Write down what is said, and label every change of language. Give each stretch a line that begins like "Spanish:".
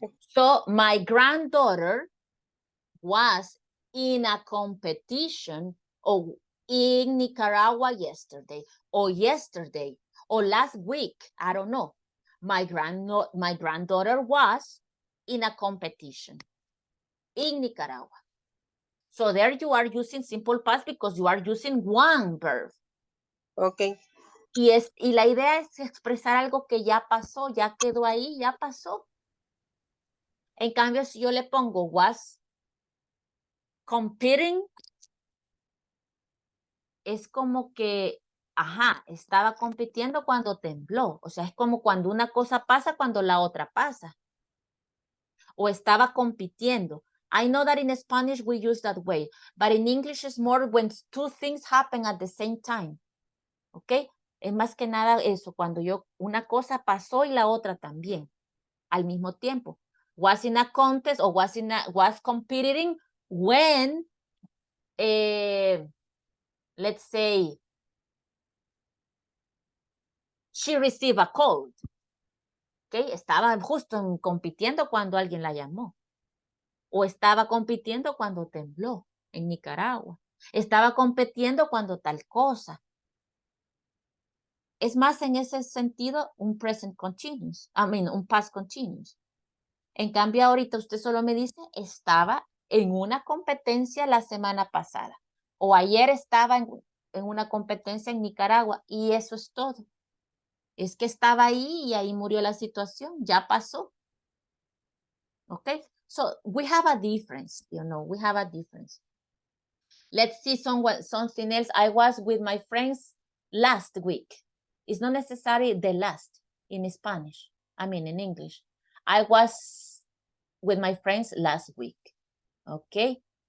English: So my granddaughter was in a competition in Nicaragua yesterday, or last week, I don't know. My granddaughter was in a competition in Nicaragua. So there you are using simple past because you are using one verb. Okay.
Spanish: Y la idea es expresar algo que ya pasó, ya quedó ahí, ya pasó. En cambio, si yo le pongo
English: was competing,
Spanish: es como que, ajá, estaba compitiendo cuando tembló. O sea, es como cuando una cosa pasa, cuando la otra pasa. O estaba compitiendo.
English: I know that in Spanish we use that way, but in English it's more when two things happen at the same time.
Spanish: ¿Ok? Es más que nada eso, cuando una cosa pasó y la otra también, al mismo tiempo.
English: Was in a contest or was competing when, let's say, she received a call.
Spanish: ¿Ok? Estaba justo compitiendo cuando alguien la llamó. O estaba compitiendo cuando tembló en Nicaragua. Estaba compitiendo cuando tal cosa. Es más en ese sentido un present continuous. Un past continuous. En cambio ahorita usted solo me dice estaba en una competencia la semana pasada. O ayer estaba en una competencia en Nicaragua y eso es todo. Es que estaba ahí y ahí murió la situación. Ya pasó. Okay?
English: So we have a difference, we have a difference. Let's see something else. I was with my friends last week. It's not necessarily the last. in Spanish? I mean, in English. I was with my friends last week. Okay.